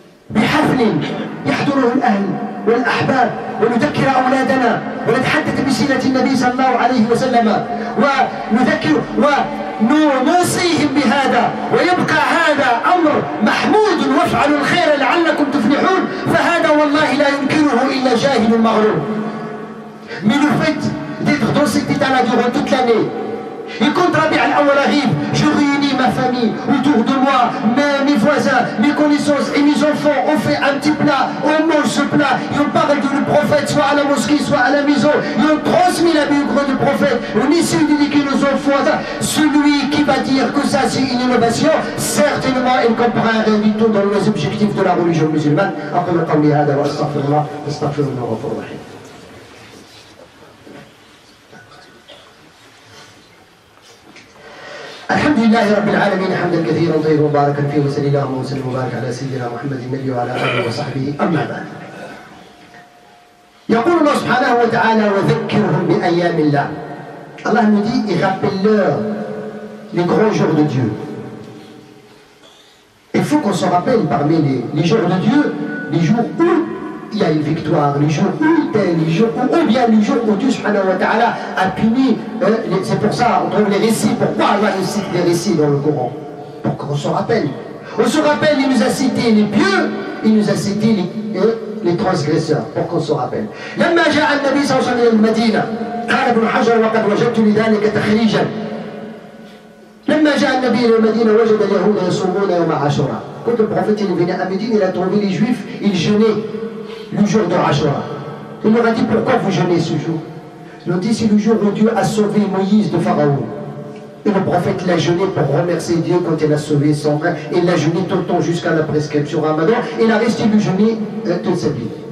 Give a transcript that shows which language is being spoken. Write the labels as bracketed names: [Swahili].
[Arabic] بحفل يحضره الأهل والأحباب ونذكر أولادنا ونتحدث بسيرة النبي صلى الله عليه وسلم ونذكر ونوصيهم بهذا، ويبقى هذا أمر محمود وافعلوا الخير لعلكم تفلحون، فهذا والله لا ينكره إلا جاهل مغرور. [French] Mais le fait d'être dans cet état-là durant toute l'année, et quand Rabi' al-Awwal arrive, je réunis ma famille autour de moi, mes voisins, mes connaissances et mes enfants, on fait un petit plat, on mange ce plat, et on parle du prophète, soit à la mosquée, soit à la maison, et on transmet la biographie du prophète, on essaie d'éduquer nos enfants. Celui qui va dire que ça c'est une innovation, certainement il ne comprend rien du tout dans les objectifs de la religion musulmane. [Arabic] أقول قولي هذا وأستغفر الله واستغفر الله غفور رحيم. الحمد لله رب العالمين حمدا كثيرا طيبا مباركا فيه، وصلى الله وسلم وبارك على سيدنا محمد النبي وعلى اله وصحبه. اما بعد، يقول الله سبحانه وتعالى وذكرهم بايام الله. [French] Allah nous dit, et rappelle-leur les grands jours de Dieu. Il faut qu'on se rappelle parmi les jours de Dieu, les jours où il y a une victoire, les jours où les jours où, ou bien les jours où Dieu subhanahu wa ta'ala a puni. C'est pour ça on trouve les récits. Pourquoi Allah nous cite des récits dans le Coran? Pour qu'on se rappelle. On se rappelle, il nous a cité les pieux, il nous a cité les transgresseurs, pour qu'on se rappelle. [Arabic] لما جاء النبي صلى الله عليه وسلم المدينة قال ابن حجر وقد وجدت لذلك تخريجا. لما جاء النبي إلى المدينة وجد اليهود يصومون يوم عاشوراء. [French] Quand le prophète est venu à Médine, il a trouvé les juifs, ils jeûnaient le jour de Ashura. Il leur a dit, pourquoi vous jeûnez ce jour? Ils ont dit, c'est le jour où Dieu a sauvé Moïse de Pharaon. Et le prophète l'a jeûné pour remercier Dieu quand il a sauvé son frère. Et il l'a jeûné tout le temps jusqu'à la prescription Ramadan. Et il a resté le jeûner toute sa vie.